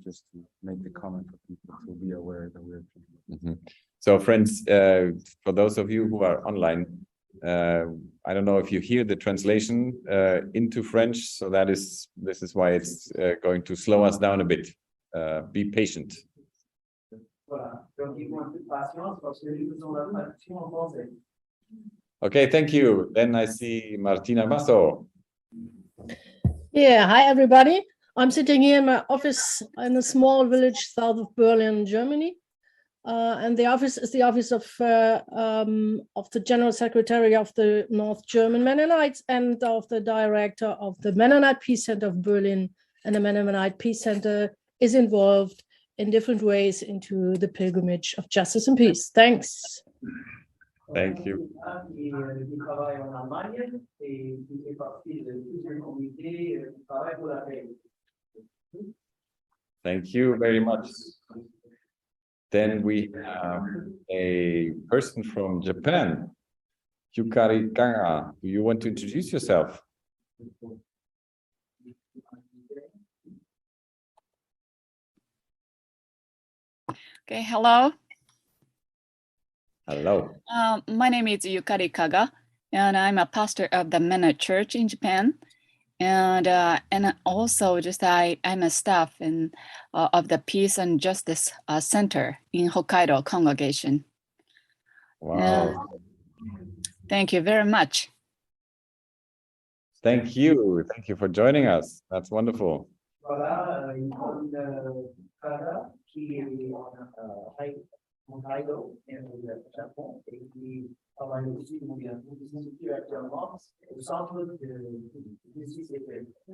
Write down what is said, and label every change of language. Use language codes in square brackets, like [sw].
[en] Just to make the comment for people to be aware that we're. So, friends, for those of you who are online, I don't know if you hear the translation into French. So this is why it's going to slow us down a bit. Be patient. [fr] Voilà, donc ils vont un peu de patience parce que nous faisons la traduction en français. [en] Okay, thank you. Then I see Martina Basso. Yeah, hi everybody. I'm sitting here in my office in a small village south of Berlin, Germany. And the office is the office of the General Secretary of the North German Mennonites and of the director of the Mennonite Peace Center of Berlin. And the Mennonite Peace Center is involved in different ways into the pilgrimage of justice and peace. Thanks. Thank you. [fr] Qui travaille en Allemagne et qui fait partie de plusieurs comités qui travaillent pour la paix. [en] Thank you very much. Then we have a person from Japan, Yukari Kanga. Do you want to introduce yourself? Okay, hello. Hello. My name is Yukari Kaga, and I'm a pastor of the Mennonite Church in Japan. And also I'm a staff of the Peace and Justice Center in Hokkaido congregation. Wow. Thank you very much. Thank you. Thank you for joining us. That's wonderful. [fr] Voilà, il y a une Kara qui est en Hokkaido, au Japon, et qui travaille aussi actuellement au centre de justice et paix.